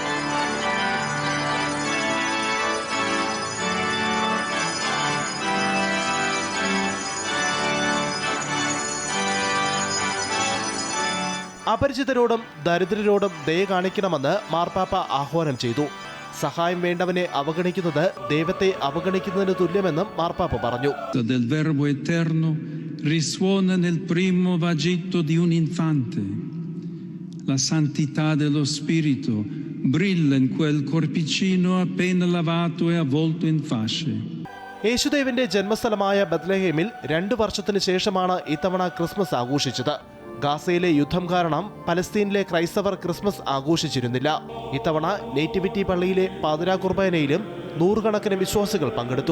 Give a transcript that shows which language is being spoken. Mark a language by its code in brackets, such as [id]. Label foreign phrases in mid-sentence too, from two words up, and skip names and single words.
[ml] അപരിചിതരോടും ദരിദ്രരോടും ദയ കാണിക്കണമെന്ന് മാർപ്പാപ്പ ആഹ്വാനം ചെയ്തു. സഹായം വേണ്ടവനെ അവഗണിക്കുന്നത് ദൈവത്തെ അവഗണിക്കുന്നതിന് തുല്യമെന്നും മാർപ്പാപ്പ പറഞ്ഞു. [it] del verbo eterno risuona nel primo vagitto di un infante. la santità dello spirito brilla in quel corpicino appena lavato e avvolto in fasce. [ml] യേശുദേവന്റെ ജന്മസ്ഥലമായ ബത്ലഹേമിൽ 2 വർഷത്തിന് ശേഷമാണ് ഇത്തവണ ക്രിസ്മസ് ആഘോഷിച്ചത്. ഗാസയിലെ യുദ്ധം കാരണം പലസ്തീനിലെ ക്രൈസ്തവർ ക്രിസ്മസ് ആഘോഷിച്ചിരുന്നില്ല. ഇത്തവണ നേറ്റിവിറ്റി പള്ളിയിലെ പാതിരാ കുർബാനയിലും 100 കണക്കിന് വിശ്വാസികൾ പങ്കെടുത്തു.